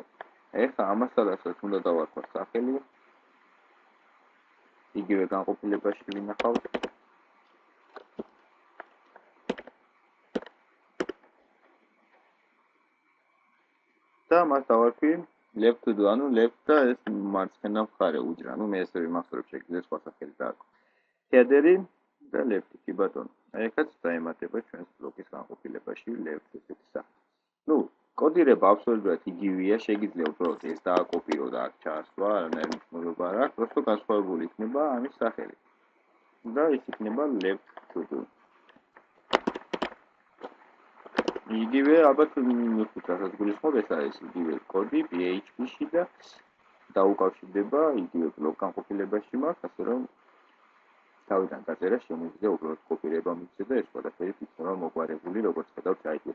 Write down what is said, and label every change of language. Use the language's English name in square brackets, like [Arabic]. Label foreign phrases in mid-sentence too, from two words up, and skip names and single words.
[Georgian] ეხლა ამ მასალასაც უნდა დავარქვათ სახელი. იგივე განყოფილებაში ვინახავთ. და მას დავარქვი [English] left to do, [Georgian] ანუ left და ეს მარცხენა მხარე უჯრა. ანუ მე ესე ვიმახსოვრებ, შეგიძლიათ სხვა სახელი დაარქვათ. header-ი და left კი ბატონო. აი ახაც დაემატება ჩვენს ბლოკის განყოფილებაში left ესეთი სახე. ნუ კოდირება აბსოლუტურად იგივეა, შეგიძლია უბრალოდ ეს დააკოპირო და აქ ჩაასვა, არანაირი მნიშვნელობა არ აქვს, просто განსხვავებული იქნება ამის სახელი. და ის იქნება [English] left to do. [Georgian] იგივე ალბათ მიხვდეთ გულისხმობ ეს არის იგივე კოდი PHP-ში და დაუკავშირდება იგივე ბლოკ განყოფილებაში მაქვს, ასე რომ თავიდან გაწერა შემიძლია უბრალოდ კოპირება მიცე და ეს ყველაფერი იქნება მოგვარებული, როგორც ხედავთ საიტზე.